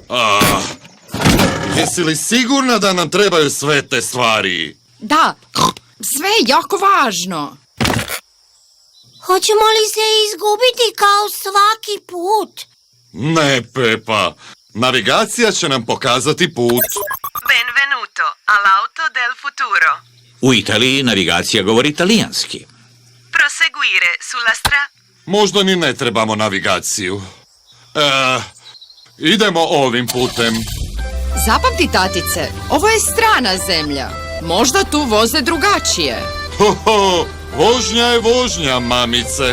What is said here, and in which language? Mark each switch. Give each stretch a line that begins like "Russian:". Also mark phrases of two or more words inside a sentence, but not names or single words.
Croatian: Jesi li sigurna da nam trebaju sve te stvari? Da, sve je jako važno. Hoćemo li se izgubiti kao svaki put? Ne, Pepa. Navigacija će nam pokazati put.
Italian: Benvenuto all'auto del futuro.
Croatian: U Italiji navigacija govori talijanski.
Italian: Proseguire sulla
Croatian: Možda ni ne trebamo navigaciju. Idemo ovim putem. Zapamti, tatice, ovo je strana zemlja. Možda tu voze drugačije. Vožnja je vožnja, mamice.